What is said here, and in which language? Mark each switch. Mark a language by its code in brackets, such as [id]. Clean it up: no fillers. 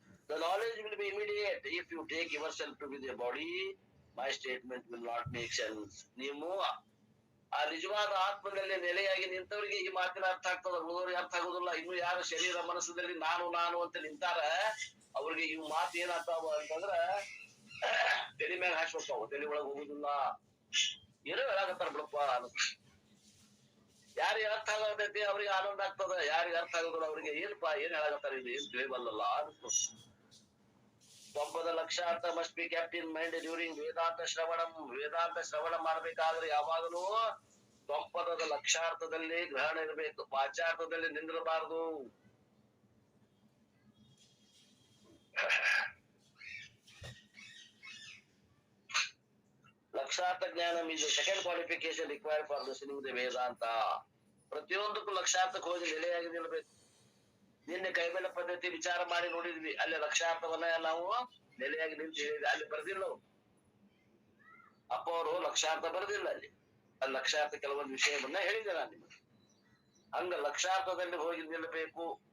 [en] The knowledge will be immediate if you take yourself to be the body. My statement will not make sense. [kn] ನೀವು ಆ ನಿಜವಾದ ಆತ್ಮದಲ್ಲಿ ನೆಲೆಯಾಗಿ ನಿಂತವರಿಗೆ ಈ ಮಾತಿನ ಅರ್ಥ ಆಗ್ತದ, ಉಳಿದವ್ರಿಗೆ ಅರ್ಥ ಆಗುದಿಲ್ಲ. ಇನ್ನು ಯಾರು ಶರೀರ ಮನಸ್ಸದಲ್ಲಿ ನಾನು ನಾನು ಅಂತ ನಿಂತಾರ ಅವ್ರಿಗೆ ಇವು ಮಾತು ಏನಾಗ್ತಾವ ಅಂತಂದ್ರ ತಲೆ ಮ್ಯಾಗ ಹಾಕ್ಸ್ಕೊತಾವ, ತಲೆ ಒಳಗೆ ಹೋಗುದಿಲ್ಲ. ಏನೋ ಹೇಳಾಕತ್ತಾರ ಬಿಡಪ್ಪ ಅನ್ನಿಸ್ತು. ಯಾರಿಗೆ ಅರ್ಥ ಆಗತೈತಿ ಅವ್ರಿಗೆ ಆನಂದ ಆಗ್ತದ, ಯಾರಿಗೆ ಅರ್ಥ ಆಗೋದಿಲ್ಲ ಅವ್ರಿಗೆ ಏನಪ್ಪಾ ಏನ್ ಹೇಳಾಕತ್ತಾರ, ಇದು ಏನ್ ತಿಳಿಬಲ್ಲಲ್ಲ ಅನ್ನಿಸ್ತು. [en] ಒಬ್ಬದ lakshyartha must be kept in mind during Vedanta shravana. [kn] ವೇದಾಂತ ಶ್ರವಣ ಮಾಡ್ಬೇಕಾದ್ರೆ ಯಾವಾಗಲೂ ತೊಂಪದದ ಲಕ್ಷಾರ್ಥದಲ್ಲಿ ಗ್ರಹಣ ಇರಬೇಕು, ವಾಚಾರ್ಥದಲ್ಲಿ ನಿಂದಿರಬಾರದು. [en] Lakshyartha jnana is the second qualification required for listening the Vedanta. [kn] ಪ್ರತಿಯೊಂದಕ್ಕೂ ಲಕ್ಷಾರ್ಥಕ್ಕೆ ಹೋಗಿ ನೆಲೆಯಾಗಿ ನಿಲ್ಬೇಕು. ನಿನ್ನೆ ಕೈಬೆಲೆ ಪದ್ಧತಿ ವಿಚಾರ ಮಾಡಿ ನೋಡಿದ್ವಿ. ಅಲ್ಲಿ ಲಕ್ಷಾರ್ಥವನ್ನ ನಾವು ನೆಲೆಯಾಗಿ ನಿಂತು ಹೇಳಿದ್ವಿ. ಅಲ್ಲಿ ಬರ್ದಿಲ್ಲ ಅವ್ರು, ಅಪ್ಪ ಅವರು ಲಕ್ಷಾರ್ಥ ಬರ್ದಿಲ್ಲ. ಅಲ್ಲಿ ಲಕ್ಷಾರ್ಥ ಕೆಲವೊಂದು ವಿಷಯವನ್ನ ಹೇಳಿದೆ ನಾನು ನಿಮಗೆ. ಹಂಗ ಲಕ್ಷಾರ್ಥದಲ್ಲಿ ಹೋಗಿ ನಿಲ್ಲಬೇಕು.